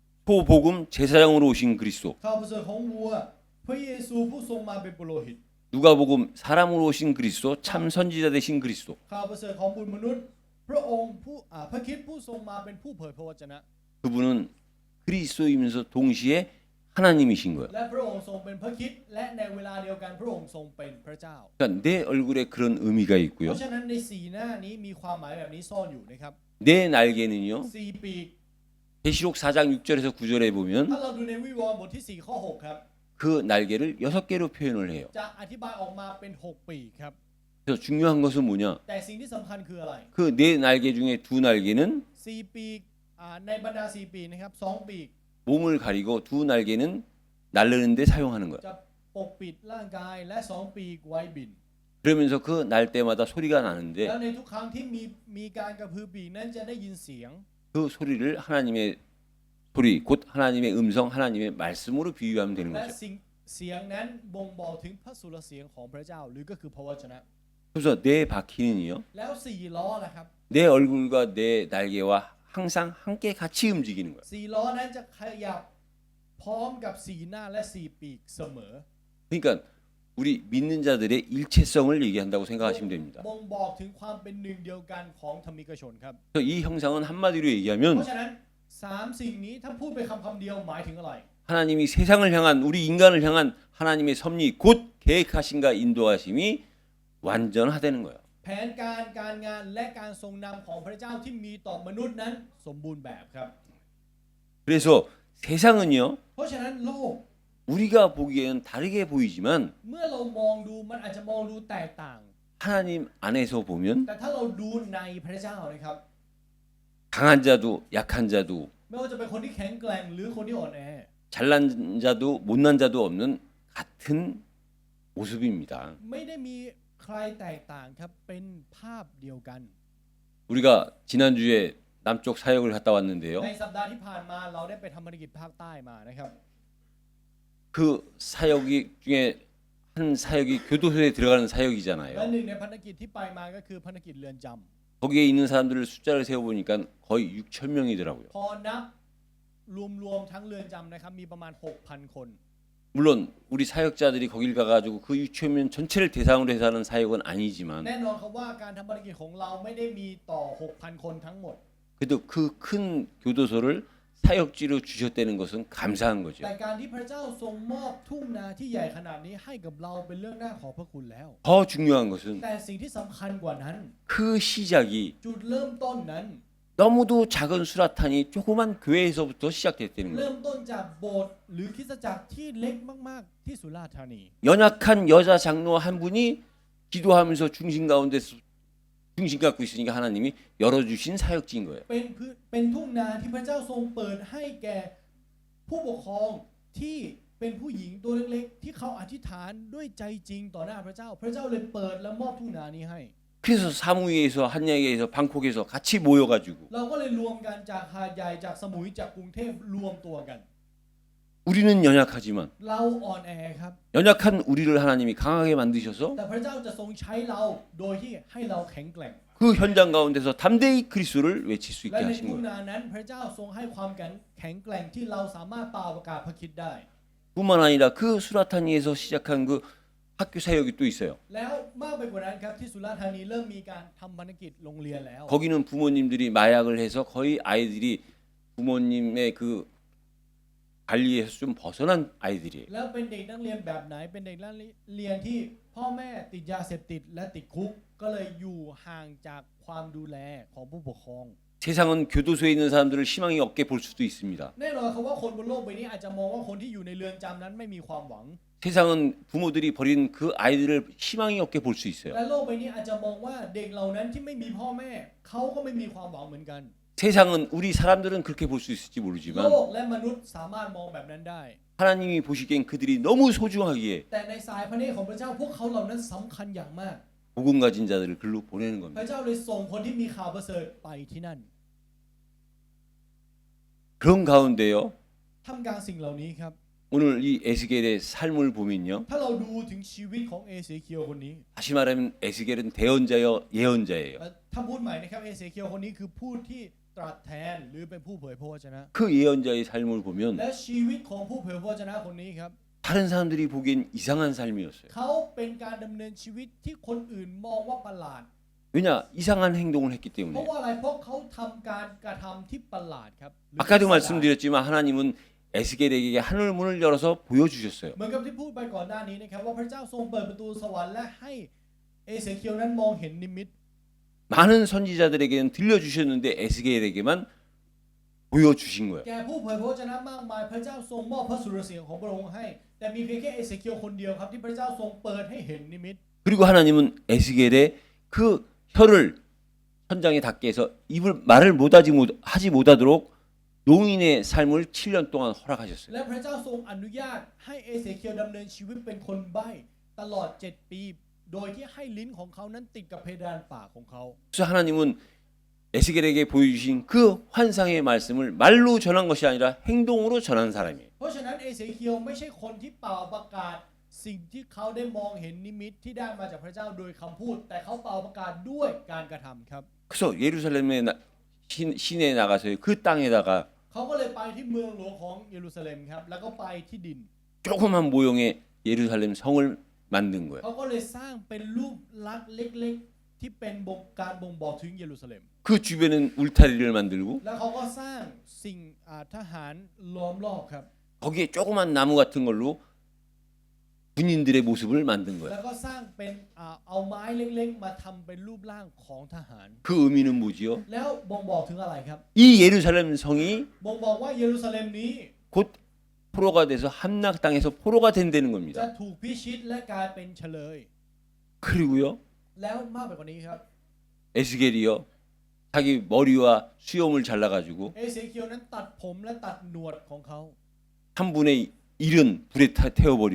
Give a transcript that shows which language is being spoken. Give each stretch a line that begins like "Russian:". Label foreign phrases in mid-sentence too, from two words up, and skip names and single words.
Korean: 소복음 제사장으로 오신 그리스도.
Thai: ข่าวประเสริฐของวัวพระเยซูผู้ทรงมาเป็นปุโรหิต
Korean: 누가복음 사람으로 오신 그리스도 참 선지자 되신 그리스도.
Thai: ข่าวประเสริฐของบุตรมนุษย์พระองค์พระคริสต์ผู้ทรงมาเป็นผู้เผยพระวจนะ
Korean: 그분은 그리스도이면서 동시에 하나님이신 거예요.
Thai: และพระองค์ทรงเป็นพระคริสต์และในเวลาเดียวกันพระองค์ทรงเป็นพระเจ้า
Korean: 그러니까 내 얼굴에 그런 의미가
Thai: เพ
Korean: 있고요.
Thai: ราะฉะนั้นในสีหน้านี้มีความหมายแบบนี้ซ่อนอยู่นะครับ
Korean: 내 날개는요.
Thai: สี่ปีก
Korean: 계시록 4장 6절에서 9절에 보면
Thai: ถ้าเราดูในวิวรณ์บทที่4ข้อ6ครับ
Korean: 그 날개를 6개로 표현을 해요.
Thai: จะอธิบายออกมาเป็น6ปีกครับ
Korean: 그래서 중요한 것은 뭐냐?
Thai: แต่สิ่งที่สำคัญคืออะไร
Korean: 그 네 날개 중에 두 날개는
Thai: สี่ปีกในบรรดาสี่ปีกนะครับ2ปีก
Korean: 몸을 가리고 두 날개는 날르는 데 사용하는 거예요.
Thai: จะปกปิดร่างกายและ2ปีกไว้บิน
Korean: 그러면서 그 날 때마다 소리가 나는데
Thai: แล้วในทุกครั้งที่มีการกระพือปีกนั้นจะได้ยินเสียง
Korean: 그 소리를 하나님의 소리 곧 하나님의 음성 하나님의 말씀으로 비유하면 되는
Thai: และ
Korean: 거죠.
Thai: เสียงนั้นบ่งบอกถึงพระสุรเสียงของพระเจ้าหรือก็คือพระวจนะ
Korean: 그래서 내 바퀴는요.
Thai: แล้วสี่ล้อนะครับ
Korean: 내 얼굴과 내 날개와 항상 함께 같이 움직이는 거예요.
Thai: สี่ล้อนั้นจะขยับพร้อมกับสี่หน้าและสี่ปีกเสมอ
Korean: 그러니까 우리 믿는 자들의 일체성을 얘기한다고 생각하시면 됩니다.
Thai: บ่งบอกถึงความเป็นหนึ่งเดียวกันของธรรมิกชนครับ
Korean: 그래서 이 형상은 한마디로
Thai: เพ
Korean: 얘기하면
Thai: ราะฉะนั้นสามสิ่งนี้ถ้าพูดไปคำเดียวหมายถึงอะไร
Korean: 하나님이 세상을 향한 우리 인간을 향한 하나님의 섭리 곧 계획하신가 인도하심이 완전하다는 거예요.
Thai: แผนการงานและการทรงนำของพระเจ้าที่มีต่อมนุษย์นั้นสมบูรณ์แบบครับ
Korean: 그래서 세상은요
Thai: เพราะฉะนั้นโลก
Korean: 우리가 보기에는 다르게 보이지만
Thai: เมื่อเรามองดูมันอาจจะมองดูแตกต่าง
Korean: 하나님 안에서 보면
Thai: แต่ถ้าเราดูในพระเจ้านะครับ
Korean: 강한 자도 약한 자도
Thai: ไม่ว่าจะเป็นคนที่แข็งแกร่งหรือคนที่อ่อนแอ
Korean: 잘난 자도 못난 자도 없는 같은 모습입니다.
Thai: ไม่ได้มีใครแตกต่างครับเป็นภาพเดียวกัน
Korean: 우리가 지난주에 남쪽 사역을 갔다 왔는데요.
Thai: ในสัปดาห์ที่ผ่านมาเราได้ไปทำภารกิจภาคใต้มานะครับ
Korean: 그 사역 중에 한 한 사역이 교도소에 들어가는
Thai: และ
Korean: 사역이잖아요.
Thai: หนึ่งในภารกิจที่ไปมาก็คือภารกิจเรือนจำ
Korean: 거기에 있는 사람들을 숫자를 세어보니까 거의 6천 명이더라고요.
Thai: พอนับรวมทั้งเรือนจำนะครับมีประมาณ 6,000 คน
Korean: 물론 우리 사역자들이 거길 가가지고 그 6천 명 전체를 대상으로 해서 하는 사역은 아니지만
Thai: แน่นอนครับว่าการทำภารกิจของเราไม่ได้มีต่อ 6,000 คนทั้งหมด
Korean: 그래도 그 큰 교도소를 사역지로 주셨다는 것은 감사한 거죠.
Thai: แต่การที่พระเจ้าทรงมอบทุ่งนาที่ใหญ่ขนาดนี้ให้กับเราเป็นเรื่องน่าขอบพระคุณแล้ว
Korean: 더 중요한 것은
Thai: แต่สิ่งที่สำคัญกว่านั้น
Korean: 그 시작이
Thai: จุดเริ่มต้นนั้น
Korean: 너무도 작은 수라탄이 조그만 교회에서부터 시작됐다는
Thai: เริ่
Korean: 거예요.
Thai: มต้นจากโบสถ์หรือคริสตจักรที่เล็กมากๆที่สุราษฎร์ธานี
Korean: 연약한 여자 장로 한 분이 기도하면서 중심 가운데서 중심 갖고 있으니까 하나님이 열어주신 사역지인 거예요.
Thai: เป็นทุ่งนาที่พระเจ้าทรงเปิดให้แก่ผู้ปกครองที่เป็นผู้หญิงตัวเล็กๆที่เขาอธิษฐานด้วยใจจริงต่อหน้าพระเจ้า พระเจ้าเลยเปิดและมอบทุ่งนานี้ให้
Korean: 그래서 사무이에서 한양에서 방콕에서 같이 모여가지고
Thai: เราก็เลยรวมกันจากหาดใหญ่จากสมุยจากกรุงเทพรวมตัวกัน
Korean: 우리는 연약하지만
Thai: เราอ่อนแอครับ
Korean: 연약한 우리를 하나님이 강하게 만드셔서
Thai: แต่พระเจ้าจะทรงใช้เราโดยที่ให้เราแข็งแกร่ง
Korean: 그 현장 가운데서 담대히 그리스도를 외칠 수
Thai: และ
Korean: 있게
Thai: ใน
Korean: 하신
Thai: ทุ่ง
Korean: 거예요.
Thai: นานั้นพระเจ้าทรงให้ความแข็งแกร่งที่เราสามารถเป่าประกาศพระคริสต์ได้
Korean: 뿐만 아니라 그 수라타니에서 시작한 그 학교 사역이 또 있어요.
Thai: แล้วมากไปกว่านั้นครับที่สุราษฎร์ธานีเริ่มมีการทำภารกิจโรงเรียนแล้ว
Korean: 거기는 부모님들이 마약을 해서 거의 아이들이 부모님의 그 관리에서 좀 벗어난 아이들이에요.
Thai: แล้วเป็นเด็กนักเรียนแบบไหนเป็นเด็กนักเรียนที่พ่อแม่ติดยาเสพติดและติดคุกก็เลยอยู่ห่างจากความดูแลของผู้ปกครอง
Korean: 세상은 교도소에 있는 사람들을 희망이 없게 볼 수도 있습니다.
Thai: แน่นอนครับว่าคนบนโลกใบนี้อาจจะมองว่าคนที่อยู่ในเรือนจำนั้นไม่มีความหวัง
Korean: 세상은 부모들이 버린 그 아이들을 희망이 없게 볼 수 있어요.
Thai: และโลกใบนี้อาจจะมองว่าเด็กเหล่านั้นที่ไม่มีพ่อแม่เขาก็ไม่มีความหวังเหมือนกัน
Korean: 세상은 우리 사람들은 그렇게 볼 수 있을지
Thai: โล
Korean: 모르지만
Thai: กและมนุษย์สามารถมองแบบนั้นได้
Korean: 하나님이 보시기엔 그들이 너무 소중하기에
Thai: แต่ในสายพระเนตรของพระเจ้าพวกเขาเหล่านั้นสำคัญอย่างมาก
Korean: 복음 가진 자들을 글로 보내는
Thai: พ
Korean: 겁니다.
Thai: ระเจ้าเลยส่งคนที่มีข่าวประเสริฐไปที่นั่น
Korean: 그런 가운데요.
Thai: ท่ามกลางสิ่งเหล่านี้ครับ
Korean: 오늘 이 에스겔의 삶을 보면요.
Thai: ถ้าเราดูถึงชีวิตของเอเซเคียวคนนี้
Korean: 다시 말하면 에스겔은 대언자여 예언자예요.
Thai: ถ้าพูดใหม่นะครับเอเซเคียวคนนี้คือผู้ที่ตรัสแทนหรือเป็นผู้เผยพระวจนะ
Korean: 그 예언자의 삶을 보면
Thai: และชีวิตของผู้เผยพระวจนะคนนี้ครับ
Korean: 다른 사람들이 보기엔 이상한 삶이었어요.
Thai: เขาเป็นการดำเนินชีวิตที่คนอื่นมองว่าประหลาด
Korean: 왜냐? 이상한 행동을 했기
Thai: เพราะ
Korean: 때문에.
Thai: ว่าอะไรเพราะเขาทำการกระทำที่ประหลาดครับหรือ
Korean: 아까도 말씀드렸지만 하나님은 에스겔에게 하늘 문을 열어서 보여주셨어요.
Thai: เหมือนกับที่พูดไปก่อนหน้านี้นะครับว่าพระเจ้าทรงเปิดประตูสวรรค์และให้เอเซเคียวนั้นมองเห็นนิมิต
Korean: 많은 선지자들에게는 들려주셨는데 에스겔에게만 보여주신 거예요.
Thai: แก่ผู้เผยพระวจนะมากมายพระเจ้าทรงมอบพระสุรเสียงของพระองค์ให้ แต่มีเพียงแค่เอเซเคียวคนเดียวครับที่พระเจ้าทรงเปิดให้เห็นนิมิต
Korean: 그리고 하나님은 에스겔의 그 혀를 천장에 닿게 해서 입을 말을 하지 못하도록 농인의 삶을 7년 동안 허락하셨어요.
Thai: และพระเจ้าทรงอนุญาตให้เอเซเคียวดำเนินชีวิตเป็นคนใบ้ตลอด7 ปีโดยที่ให้ลิ้นของเขานั้นติดกับเพดานปากของเขา
Korean: 그래서 하나님은 에스겔에게 보여주신 그 환상의 말씀을 말로 전한 것이 아니라 행동으로 전한 사람이에요.
Thai: เพราะฉะนั้นเอเซเคียวไม่ใช่คนที่เป่าประกาศสิ่งที่เขาได้มองเห็นนิมิตที่ได้มาจากพระเจ้าโดยคำพูด แต่เขาเป่าประกาศด้วยการกระทำครับ
Korean: 그래서 예루살렘의 시내에 나가서 그 땅에다가
Thai: เขาก็เลยไปที่เมืองหลวงของเยรูซาเล็มครับแล้วก็ไปที่ดิน
Korean: 조그만 모형의 예루살렘 성을 만든 거예요.
Thai: เขาก็เลยสร้างเป็นรูปลักษณ์เล็กๆที่เป็นการบ่งบอกถึงเยรูซาเล็ม
Korean: 그 주변엔 울타리를 만들고
Thai: แล้วเขาก็สร้างสิ่งทหารล้อมรอบครับ
Korean: 거기에 조그만 나무 같은 걸로 군인들의 모습을 만든
Thai: แล้
Korean: 거예요.
Thai: วก็สร้างเป็นเอาไม้เล็กๆมาทำเป็นรูปร่างของทหาร
Korean: 그 의미는 뭐지요?
Thai: แล้วบ่งบอกถึงอะไรครับ
Korean: 이 예루살렘 성이
Thai: บ่งบอกว่าเยรูซาเล็มนี้
Korean: 곧 포로가 돼서 함락 땅에서 포로가 된다는
Thai: จะ
Korean: 겁니다.
Thai: ถูกพิชิตและกลายเป็นเฉลย
Korean: 그리고요
Thai: แล้วมากไปกว่านี้ครับ
Korean: 에스겔이요 자기 머리와 수염을 잘라가지고
Thai: เอเซเคียวนั้นตัดผมและตัดหนวดของเขา
Korean: 한 분의 일은 불에 태워버리고